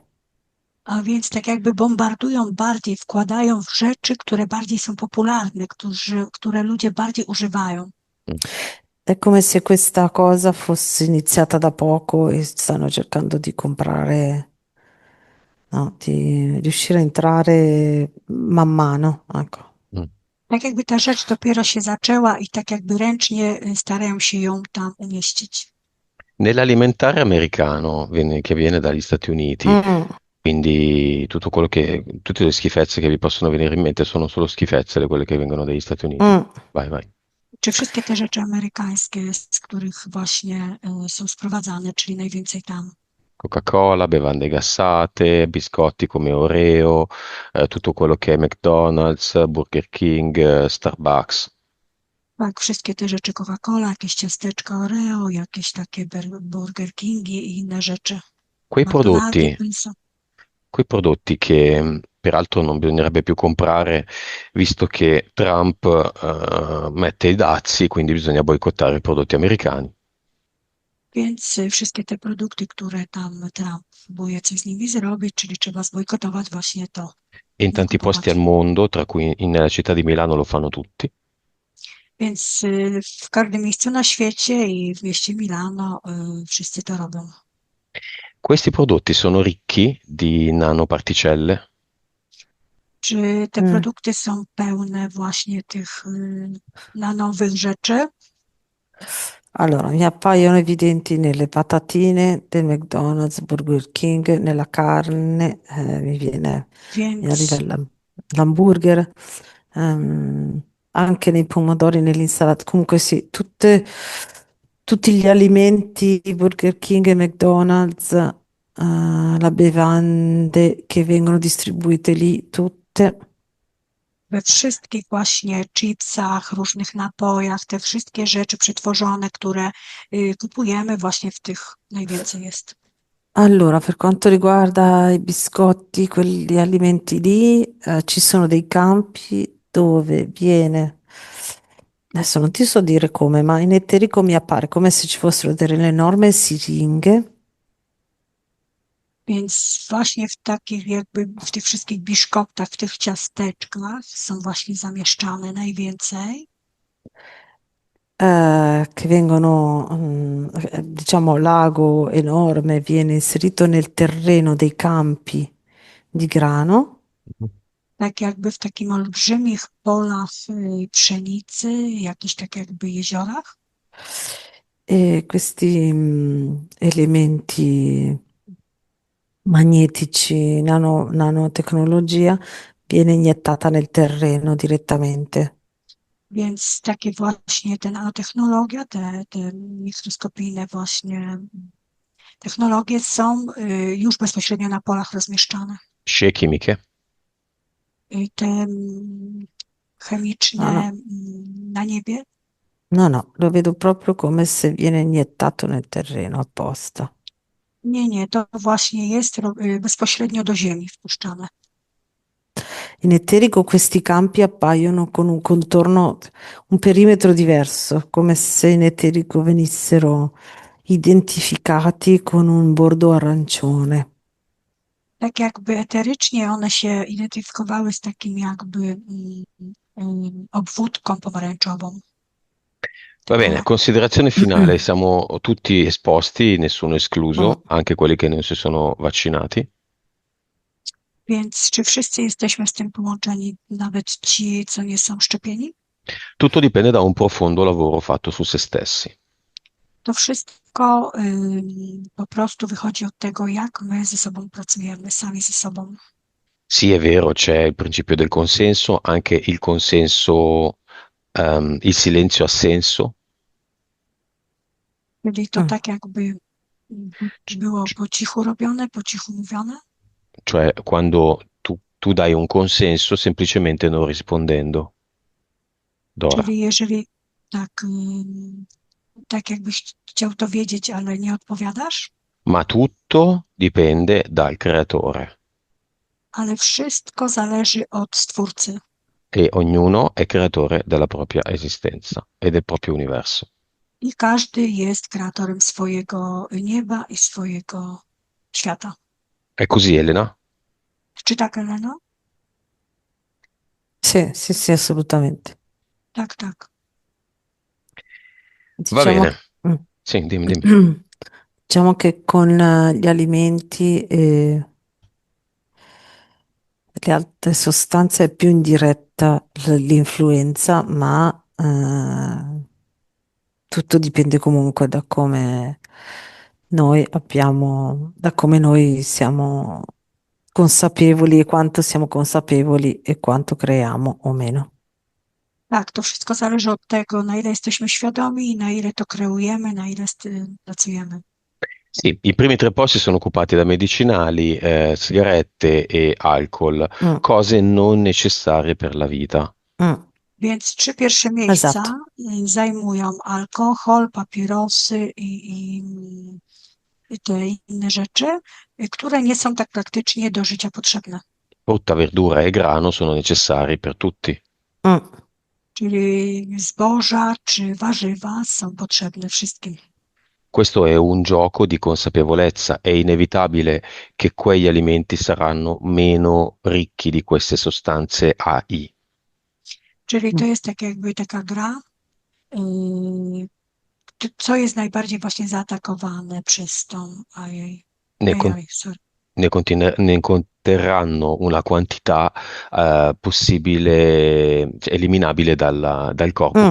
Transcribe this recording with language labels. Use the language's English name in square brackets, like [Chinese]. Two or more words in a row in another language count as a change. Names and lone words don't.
[Polish] A więc tak jakby bombardują bardziej, wkładają w rzeczy, które bardziej są popularne, które ludzie bardziej używają. Mm. [Italian] È come se questa cosa fosse iniziata da poco e stanno cercando di comprare, no, di riuscire a entrare man mano, ecco. Mm. [Polish] Tak jakby ta rzecz dopiero się zaczęła i tak jakby ręcznie starają się ją tam umieścić. [Italian] Nell'alimentare americano che viene dagli Stati Uniti, Mm, quindi tutte le schifezze che vi possono venire in mente sono solo schifezze, quelle che vengono dagli Stati Uniti. mm. Vai, vai. [Polish] Czy wszystkie te rzeczy amerykańskie, z których właśnie są sprowadzane, czyli najwięcej tam? [Italian] Coca-Cola, bevande gassate, biscotti come Oreo, tutto quello che è McDonald's, Burger King, Starbucks. [Polish] Tak, wszystkie te rzeczy Coca-Cola, jakieś ciasteczka Oreo, jakieś takie Burger Kingi i inne rzeczy. [Italian] Quei [Polish] McDonaldy, [Italian] prodotti, penso. quei prodotti che peraltro non bisognerebbe più comprare visto che Trump mette i dazi, quindi bisogna boicottare i prodotti americani. [Polish] Więc wszystkie te produkty, które tam Trump próbuje coś z nimi zrobić, czyli trzeba zbojkotować właśnie to, [Italian] E in [Polish] nie [Italian] tanti posti al [Polish] kupować. [Italian] mondo, tra cui nella città di Milano lo fanno tutti. [Polish] Więc w każdym miejscu na świecie i w mieście Milano wszyscy to robią. [Italian] Questi prodotti sono ricchi di nanoparticelle. [Polish] Czy te Mm. produkty są pełne właśnie tych nanowych rzeczy? [Italian] Allora, mi appaiono evidenti nelle patatine del McDonald's, Burger King, nella carne, mi arriva [Polish] Więc, [Italian] l'hamburger, anche nei pomodori, nell'insalata. Comunque sì, tutti gli alimenti Burger King e McDonald's, le bevande che vengono distribuite lì, tutte. [Polish] we wszystkich właśnie chipsach, różnych napojach, te wszystkie rzeczy przetworzone, które kupujemy, właśnie w tych najwięcej jest. [Italian] Allora, per quanto riguarda i biscotti, quegli alimenti lì, ci sono dei campi dove viene, adesso non ti so dire come, ma in eterico mi appare come se ci fossero delle enormi siringhe, [Polish] Więc właśnie w takich jakby, w tych wszystkich biszkoptach, w tych ciasteczkach są właśnie zamieszczane najwięcej. [Italian] che vengono, diciamo, l'ago enorme viene inserito nel terreno dei campi di grano. [Polish] Tak jakby w takim olbrzymich polach pszenicy, jakichś tak jakby jeziorach. [Italian] E questi, elementi magnetici, nanotecnologia, viene iniettata nel terreno direttamente. [Polish] Więc takie właśnie te nanotechnologia, te mikroskopijne właśnie technologie są już bezpośrednio na polach rozmieszczane. [Italian] Scie chimiche. [Polish] Te [Italian] No, [Polish] chemiczne [Italian] no, [Polish] na niebie, [Italian] no, no, lo vedo proprio come se viene iniettato nel terreno apposta. [Polish] nie, to właśnie jest bezpośrednio do ziemi wpuszczane. [Italian] In eterico questi campi appaiono con un contorno, un perimetro diverso, come se in eterico venissero identificati con un bordo arancione. [Polish] Tak jakby eterycznie one się identyfikowały z takim jakby obwódką pomarańczową, te [Italian] Va bene, [Polish] pola. [Italian] considerazione finale, siamo tutti esposti, nessuno Mm. escluso, anche quelli che non si sono vaccinati. [Polish] Więc czy wszyscy jesteśmy z tym połączeni, nawet ci, co nie są szczepieni? [Italian] Tutto dipende da un profondo lavoro fatto su se stessi. [Polish] To wszystko po prostu wychodzi od tego, jak my ze sobą pracujemy, sami ze sobą. [Italian] Sì, è vero, c'è il principio del consenso, anche il consenso, il silenzio assenso, [Polish] Czyli to Mm. tak jakby było po cichu robione, po cichu mówione. [Italian] cioè quando tu dai un consenso semplicemente non rispondendo. Dora. [Polish] Czyli jeżeli tak, tak jakbyś chciał to wiedzieć, ale nie odpowiadasz, [Italian] Ma tutto dipende dal creatore. [Polish] ale wszystko zależy od Stwórcy. [Italian] e ognuno è creatore della propria esistenza e del proprio universo. [Polish] I każdy jest kreatorem swojego nieba i swojego świata. [Italian] È così, Elena? [Polish] Czy tak, Eleno? [Italian] Sì, sì, sì, assolutamente. [Polish] Tak, tak. [Italian] Va Diciamo, bene. mm. Sì, dimmi, dimmi. Diciamo che con gli alimenti e le altre sostanze è più indiretta l'influenza, ma tutto dipende comunque da come noi abbiamo, da come noi siamo consapevoli e quanto siamo consapevoli e quanto creiamo o meno. [Polish] Tak, to wszystko zależy od tego, na ile jesteśmy świadomi, na ile to kreujemy, na ile pracujemy. [Italian] Sì, i primi tre posti sono occupati da medicinali, sigarette e alcol, Mm, cose non necessarie per la vita. mm, [Polish] Więc trzy pierwsze [Italian] esatto. [Polish] miejsca zajmują alkohol, papierosy i te inne rzeczy, które nie są tak praktycznie do życia potrzebne. [Italian] Frutta, verdura e grano sono necessari per tutti. Mm. [Polish] Czyli zboża czy warzywa są potrzebne wszystkim. [Italian] Questo è un gioco di consapevolezza. È inevitabile che quegli alimenti saranno meno ricchi di queste sostanze AI. [Polish] Czyli Mm. to jest tak jakby taka gra, co jest najbardziej właśnie zaatakowane przez tą AI. [Italian] Ne, con- AI, sorry. ne conterranno una quantità possibile, cioè, eliminabile dal corpo